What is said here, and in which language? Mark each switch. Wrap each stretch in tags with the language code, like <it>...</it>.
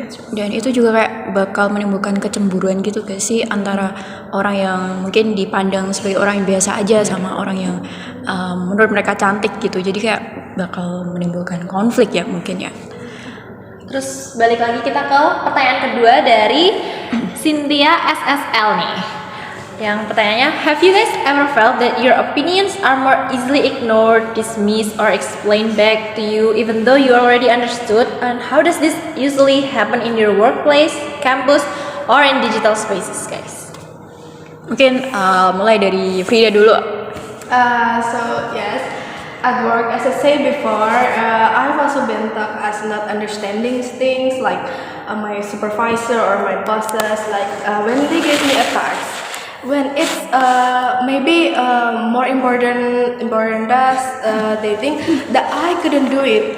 <id>Dan itu juga kayak bakal menimbulkan kecemburuan gitu gak sih antara orang yang mungkin dipandang sebagai orang yang biasa aja sama orang yang menurut mereka cantik gitu. Jadi kayak bakal menimbulkan konflik ya mungkin ya. Terus balik lagi kita ke pertanyaan kedua dari Cynthia SSL nih. Yang pertanyaannya,</id> <en>have you guys ever felt that your opinions are more easily ignored, dismissed, or explained back to you even though you already understood? And how does this usually happen in your workplace, campus, or in digital spaces, guys?</en> <id>Mungkin mulai dari Frida dulu.</id> <en>So yes, at work, as I said before, I've also been taught as not understanding things like my supervisor or my bosses, like when they give me a task. When it's maybe more important task, they think that I couldn't do it.</en>